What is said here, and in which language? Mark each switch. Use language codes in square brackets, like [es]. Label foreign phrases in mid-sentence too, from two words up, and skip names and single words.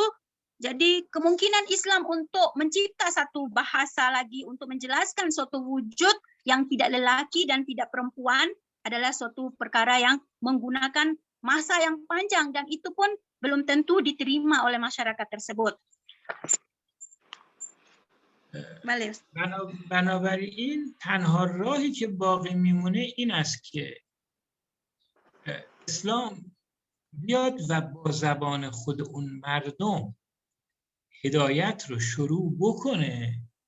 [ms] Jadi kemungkinan Islam untuk mencipta satu bahasa lagi untuk menjelaskan suatu wujud yang tidak lelaki dan tidak perempuan adalah suatu perkara yang menggunakan masa yang panjang dan itu pun belum tentu diterima oleh masyarakat tersebut. [fa] بنابراین تنها راهی که باقی میمونه این است که اسلام بیاد و با زبان خود اون مردم هدایت رو شروع بکنه،